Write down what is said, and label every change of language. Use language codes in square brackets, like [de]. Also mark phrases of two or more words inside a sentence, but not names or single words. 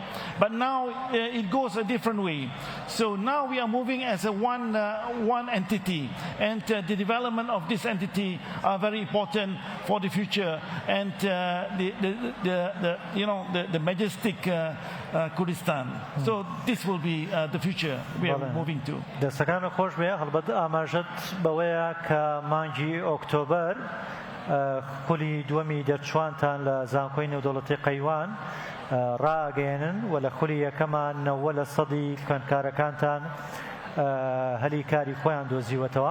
[en] But now it goes a different way. So now we are moving as a one entity, and the development of this entity are very important for the future. And the majestic Kurdistan. So this will be the future we are moving to. [ckb] دەستەکان خۆش بێ هەڵبەت ئاماژەت بەوەیە کە مانگی ئۆکتۆبەر خولی دووەمی دەرچوانتان لە زانکۆی نێودەوڵەتی قەیوان ڕاگەێنن و لە خولی یەکەمان 90 سەدی خوێندکارەکانتان هەلی کاری خۆیان دۆزیوەتەوە.